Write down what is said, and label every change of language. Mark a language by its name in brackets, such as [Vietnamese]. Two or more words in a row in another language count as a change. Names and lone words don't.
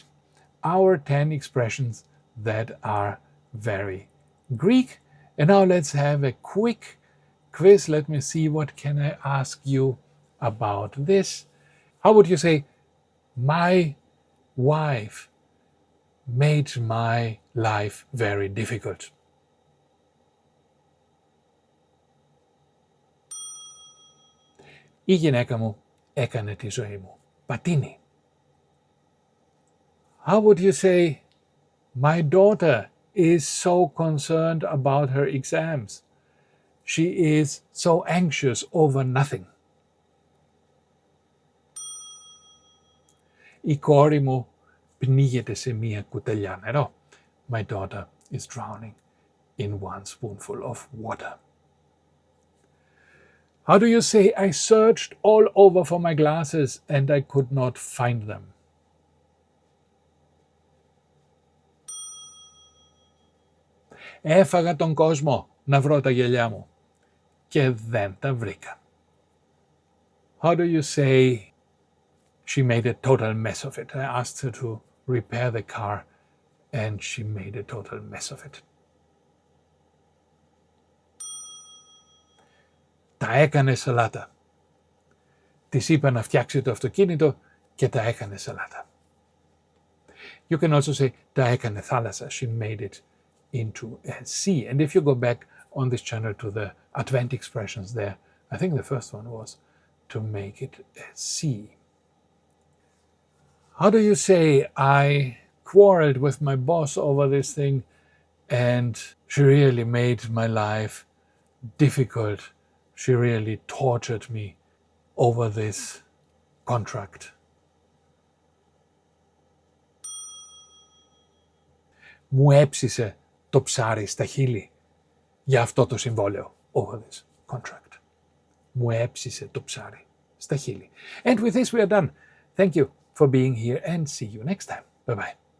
[English] Our 10 expressions that are very Greek. And now let's have a quick quiz. Let me see, what can I ask you about this? How would you say, my wife made my life very difficult? [Greek] Η γυναίκα μου έκανε τη ζωή μου πατίνι. [English] How would you say, my daughter is so concerned about her exams? She is so anxious over nothing. [Greek] Η κόρη μου πνίγεται σε μία κουταλιά νερό. [English] My daughter is drowning in one spoonful of water. How do you say I searched all over for my glasses and I could not find them? [Greek] Έφαγα τον κόσμο να βρω τα γυαλιά μου και δεν τα βρήκα. [English] How do you say she made a total mess of it? I asked her to repair the car and she made a total mess of it. [Greek] Τα έκανε σαλάτα. Της είπα να φτιάξει το αυτοκίνητο και τα έκανε σαλάτα. [English] You can also say [Greek] τα έκανε θάλασσα. [English] She made it into a sea. And if you go back on this channel to the Advent expressions there, I think the first one was to make it a sea. How do you say I quarreled with my boss over this thing and she really made my life difficult? She really tortured me over this contract. [Greek] Μου έψισε το ψάρι στα χείλη για αυτό το συμβόλαιο. [English] Over this contract. [Greek] Μου έψισε το ψάρι στα χείλη. [English] And with this we are done. Thank you for being here and see you next time. Bye bye.